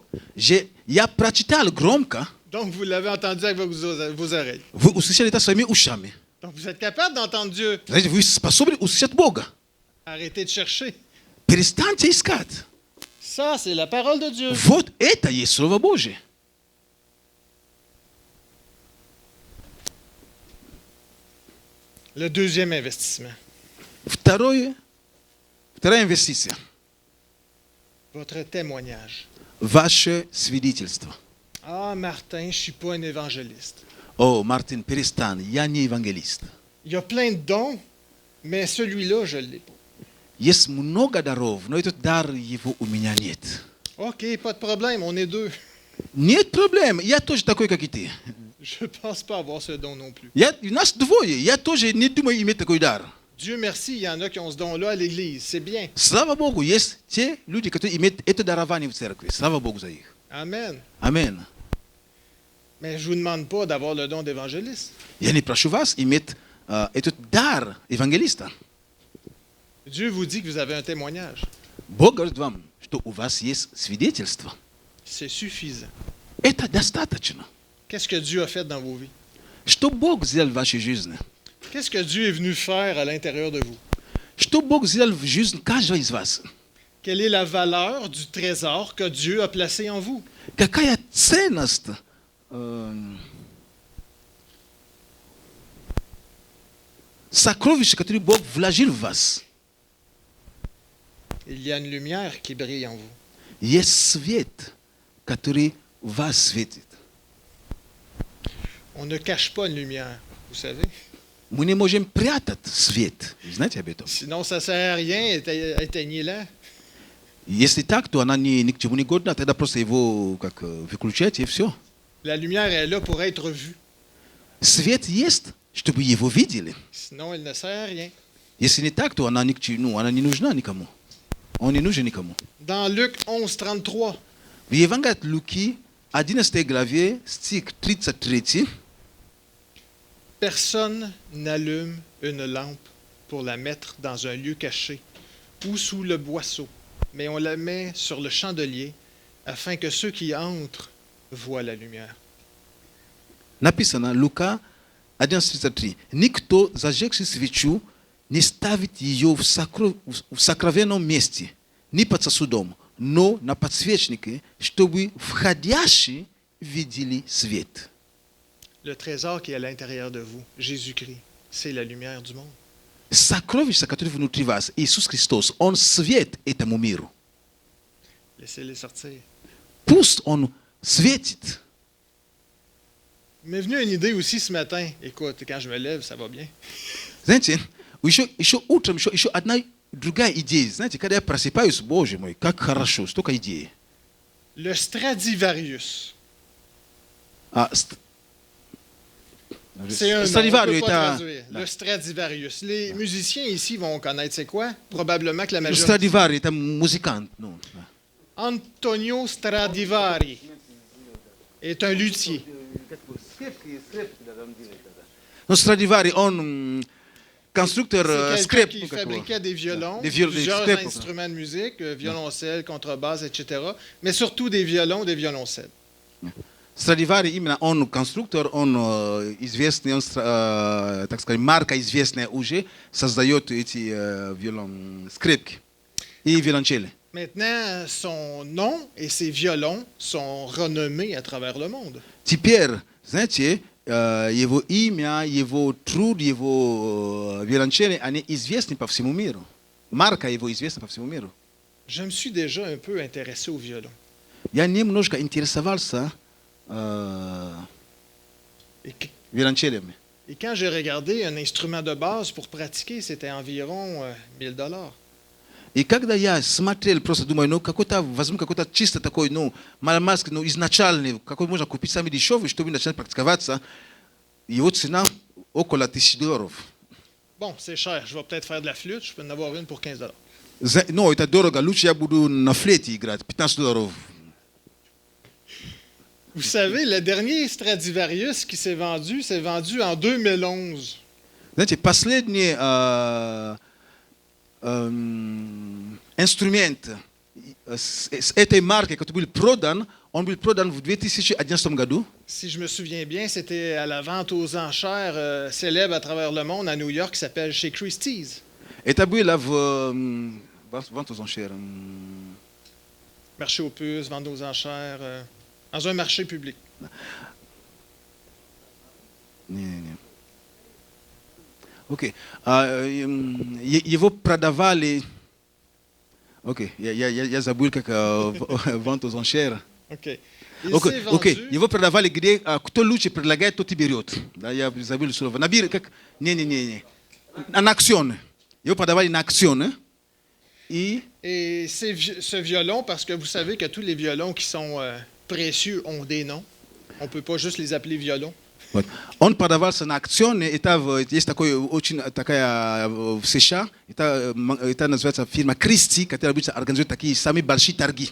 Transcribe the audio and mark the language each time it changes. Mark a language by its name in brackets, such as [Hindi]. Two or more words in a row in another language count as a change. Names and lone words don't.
[Russian] Я прочитал громко, [French] Donc, vous l'avez entendu avec vos oreilles. [Russian] вы услышали это своими ушами. [French] Donc, vous êtes capable d'entendre Dieu. [Russian] Знаете, вы способны услышать Бога. [French] Arrêtez de chercher. [Russian] Перестаньте искать. [French] Ça, c'est la parole de Dieu. [Russian] Вот это есть Слово Божие. [French] Le deuxième investissement. [Russian] Вторая инвестиция. [French] Votre témoignage. [Russian] Ваше свидетельство. [French] Ah, Martin, je ne suis pas un évangéliste. [Russian] О, Мартин, перестань, я не евангелист. [French] Il y a plein de dons, mais celui-là, je ne l'ai pas. [Russian] Есть много даров, но этот дар его у меня нет. [French] OK, pas de problème, on est deux. [Russian] Нет проблем, я тоже такой, как и ты. [French] Je ne pense pas avoir ce don non plus. [Russian] Нас двое, я тоже не думаю иметь такой дар. [French] Dieu merci, il y en a qui ont ce don-là à l'Église. C'est bien. [Russian] Слава Богу, есть те люди, которые имеют это дарование в церкви. Слава Богу за их. [French] Amen. [Russian] Амен. [French] Mais je ne vous demande pas d'avoir le don d'évangéliste. [Russian] Я не прошу вас иметь этот дар евангелиста. [French] Dieu vous dit que vous avez un témoignage. [Russian] Бог говорит вам, что у вас есть свидетельство. [French] C'est suffisant. [Russian] Это достаточно. [French] Qu'est-ce que Dieu a fait dans vos vies? [Russian] Что Бог сделал в вашей жизни? [French] Qu'est-ce que Dieu est venu faire à l'intérieur de vous? [Russian] Что Бог сделал в жизни каждого из вас? [French] Quelle est la valeur du trésor que Dieu a placé en vous? [Russian] Какая ценность сокровища, которые Бог вложил в вас? [French] Il y a une lumière qui brille en vous. [Russian] Есть свет, который в вас светит. [French] On ne cache pas une lumière, vous savez. [Russian] Мы не можем прятать свет. Знаете об этом? [French] Sinon, ça ne sert à rien, éteignez-la. [Russian] Если так, то она ни к чему не годна, тогда просто его как выключать и все. [French] La lumière est là pour être vue. [Russian] Свет есть, чтобы его видели. [French] Sinon, elle ne sert à rien. [Russian] Если не так, то она ни к чему, она не нужна никому. Он не нужен никому. [French] Dans Luc 11:33, [Russian] В Евангелии от Луки, 11 главе, стих 33, [French] personne n'allume une lampe pour la mettre dans un lieu caché ou sous le boisseau, mais on la met sur le chandelier afin que ceux qui entrent voient la lumière. [Russian] написано, Лука 11:33. Никто, зажегший свечу, не ставит ее в сокровенном месте, ни под сосудом, но на подсвечнике, чтобы входящие видели свет. [French] Le trésor qui est à l'intérieur de vous, Jésus-Christ, c'est la lumière du monde. [Russian] Сокровище, которое внутри вас, Иисус Христос, Он свет этому миру. [French] Laissez-les sortir. [Russian] Пусть Он светит. [French] Il m'est venu une idée aussi ce matin. Écoute, quand je me lève, ça va bien. [Russian] Знаете, еще утром, еще одна другая идея. Знаете, когда я просыпаюсь, Боже мой, как хорошо, столько идей. [French] Le Stradivarius. C'est un nom, on [Russian] Страдивариус [French] peut pas [Russian] это... [French] traduire. Le Stradivarius. Les musiciens ici vont connaître c'est quoi? Probablement que la majorité. [Russian] Страдивари это музыкант. Ну, да. [French] Antonio Stradivari est un luthier. [Russian] Но Страдивари, он конструктор [French] C'est quelqu'un [Russian] скреп. [French] qui fabriquait des violons, Des plusieurs [Russian] скрепок, да. [French] instruments de musique, violoncelle, contrebasse, etc. Mais surtout des violons, des violoncelles. [Russian] Страдивари именно он конструктор, он известный, он, так сказать, марка известная уже, создает эти скрепки и виолончели. [French] Maintenant, son nom et ses violons sont renommés à travers le monde. [Russian] Теперь, знаете, его имя, его труд, его виолончели, они известны по всему миру. Марка его известна по всему миру. [French] Je me suis déjà un peu intéressé au violon. [Russian] Я немножко интересовался виолончелями. [French] Et quand j'ai regardé un instrument de base pour pratiquer, c'était environ $1000. [Russian] И когда я смотрел, просто думаю, ну какой-то, возьму какой-то чисто такой, ну, маломальский, ну, изначальный, какой можно купить самый дешевый, чтобы начать практиковаться, его цена около $1000. [French] Bon, c'est cher. Je vais peut-être faire de la flûte. Je peux en avoir une pour $15. [Russian] Ну, это дорого, лучше я буду на флейте играть, $15. [French] Vous savez, le dernier Stradivarius qui s'est vendu en 2011. [Russian] Знаете, последний инструмент с этой марки, который был продан, он был продан в 2011 году. [French] Si je me souviens bien, c'était à la vente aux enchères célèbre à travers le monde à New York qui s'appelle Chez Christie's. [Russian] Это было в [French] vente aux enchères. Marché aux puces, vente aux enchères, dans un marché public. [Russian] Не. Окей. Его продавали... Окей, я забыл, как [French] vente aux enchères. OK. Il s'est vendu. [Russian] Окей, его продавали, где кто лучше предлагает, тот и берет. Да, я забыл слово. Набир, как... Не. На акцион. Его продавали на акцион. [French] Et ce violon, parce que vous savez que tous les violons qui sont précieux ont des noms. On ne peut pas juste les appeler violons. [Russian] Вот. Он подавался на аукционе, есть такой очень такая США, это называется фирма Кристи, которая обычно организует такие самые большие торги.